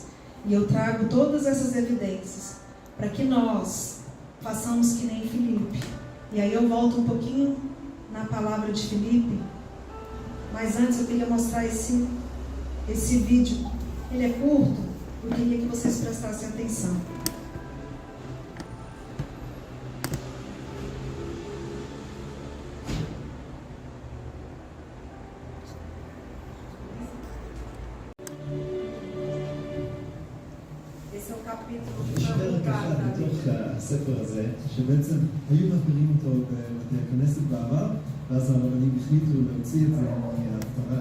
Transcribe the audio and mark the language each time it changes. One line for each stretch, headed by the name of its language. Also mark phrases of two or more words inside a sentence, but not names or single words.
Portuguese: E eu trago todas essas evidências para que nós façamos que nem Filipe. E aí eu volto um pouquinho na palavra de Filipe. Mas antes eu queria mostrar esse vídeo. Ele é curto, eu queria que vocês prestassem atenção.
Hebrew: יש פרק אחד בתוך הספר הזה, שבעצם היו מעבירים אותו בבתי הכנסת בעבר, ואז הרבנים החליטו להוציא את זה מההפטרה.